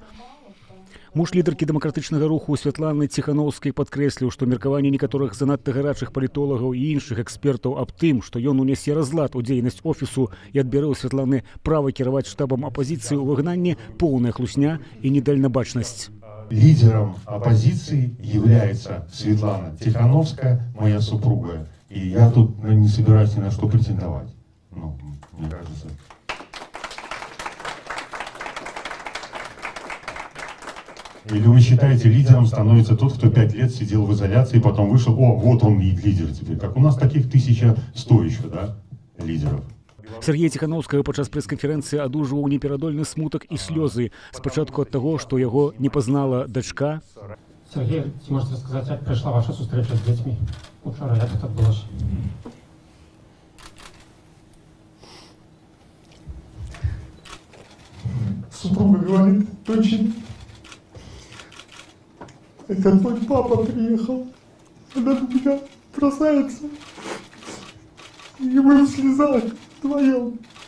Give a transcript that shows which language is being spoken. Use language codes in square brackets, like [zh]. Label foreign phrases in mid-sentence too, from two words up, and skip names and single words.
[be] Муж лідаркі дэмакратычнага руху Святланы Тихановскай падкрэсліў, што меркаванне некаторых занадта гарачых палітолагаў і іншых экспертаў аб тым, што ён унясе разлад у дзейнасць офісу і адбярэ ў Святланы права кіраваць штабам апазіцыі ў выгнанні, поўная хлусня і недальнабачнасць. [ru] Лидером оппозиции является Светлана Тихановская, моя супруга. И я тут не собираюсь ни на что претендовать. Мне кажется. Или вы считаете, лидером становится тот, кто 5 лет сидел в изоляции, потом вышел, вот он и лидер теперь. Как у нас таких 1100 еще, да, лидеров. [be] Сергей Тихановскага падчас прэс-канферэнцыі адужваў неперадольны смутак і слёзы. Спачатку ад таго, што яго не пазнала дачка. Сергей, ці можете сказаць, як прайшла ваша сустрэча з дзецьмі? Учора як гэта адбылося? [ru] Супруга говорит, дочень, это твой папа приехал. Она на меня бросается. И мы в слезах вдвоем.